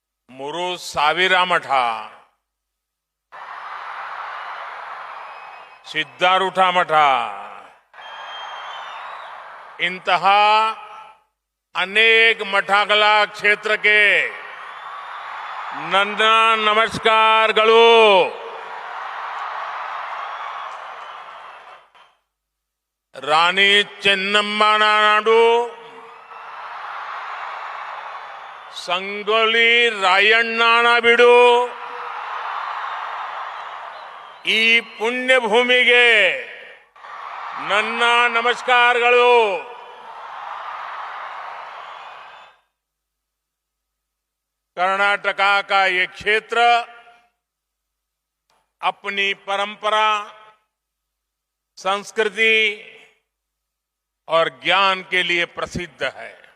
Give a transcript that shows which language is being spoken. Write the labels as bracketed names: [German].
[Kannada] मुरु साविरामठ, सिद्धारूढ़ मठ, इंतहा अनेक मठागला क्षेत्र के ನನ್ನ ನಮಸ್ಕಾರಗಳು। ರಾಣಿ ಚೆನ್ನಮ್ಮನ ನಾಡು, ಸಂಗೊಳ್ಳಿ ರಾಯಣ್ಣನ ಬಿಡು, ಈ ಪುಣ್ಯ ಭೂಮಿಗೆ ನನ್ನ ನಮಸ್ಕಾರಗಳು। [Hindi] कर्नाटका का ये क्षेत्र अपनी परंपरा, संस्कृति और ज्ञान के लिए प्रसिद्ध है।